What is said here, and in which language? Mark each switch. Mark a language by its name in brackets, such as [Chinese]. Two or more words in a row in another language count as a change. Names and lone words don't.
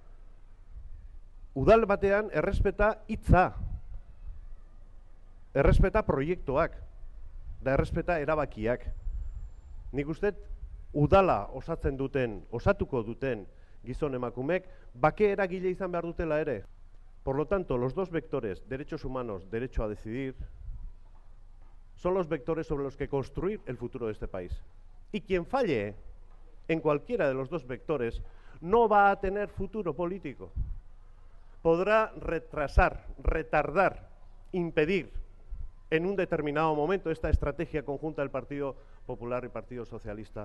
[Basque] Udal batean errespeta hitza, errespeta proiektuak, da errespeta erabakiak. Nik uste udala osatuko duten gizon emakumek, bake eragile izan behar dutela ere. [Spanish] Por lo tanto, los dos vectores, derechos humanos, derecho a decidir, son los vectores sobre los que construir el futuro de este país. Y quien falle en cualquiera de los dos vectores no va a tener futuro político. Podrá retrasar, retardar, impedir en un determinado momento esta estrategia conjunta del Partido Popular y Partido Socialista.